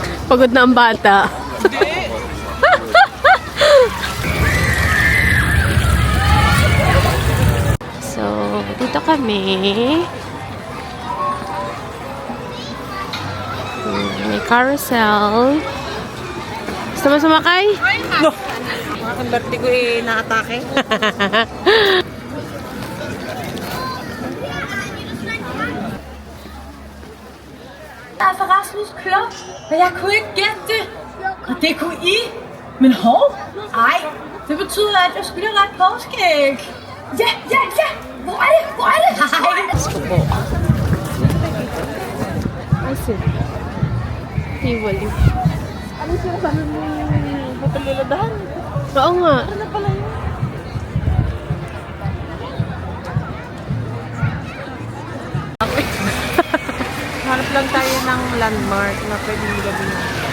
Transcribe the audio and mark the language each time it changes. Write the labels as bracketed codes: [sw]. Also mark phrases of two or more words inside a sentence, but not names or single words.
[tl] Pagod na ang bata. So, dito kami. May carousel. Gusto mo sumakay? No! Mga kamberte ko naatake. [da] Altså Rasmus Klop, men jeg kunne ikke gætte det. Og det kunne I. Men hov, ej, det betyder, at jeg skulle have ret påskæg. Ja, ja, ja! Hvor er det? Hvor er det? [tl] Asin. Tivoli. Ano siya sabi mo yung papaliladahan? Oo nga. Ano pala yun? Hanap lang tayo ng landmark na pwedeng gabi na.